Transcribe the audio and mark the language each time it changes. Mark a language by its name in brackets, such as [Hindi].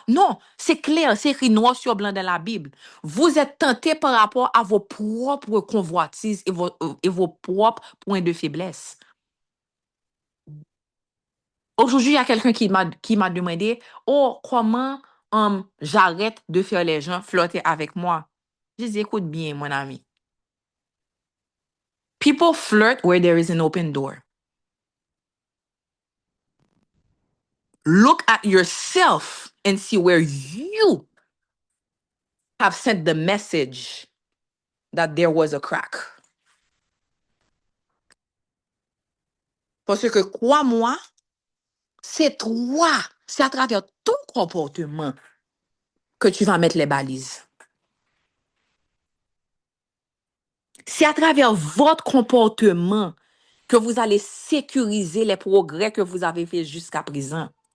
[French] Non, c'est clair, c'est écrit noir sur blanc dans la Bible. Vous êtes tenté par rapport à vos propres convoitises et vos propres points de faiblesse. Aujourd'hui, il y a quelqu'un qui m'a demandé, oh, comment j'arrête de faire les gens flirter avec moi? Je dis, écoute bien, mon ami. [English] People flirt where there is an open door. Look at yourself and see where you have sent the message that there was a crack. [French] Parce que crois-moi, c'est toi, c'est à travers ton comportement que tu vas mettre les balises. C'est à travers votre comportement que vous allez sécuriser les progrès que vous avez faits jusqu'à présent.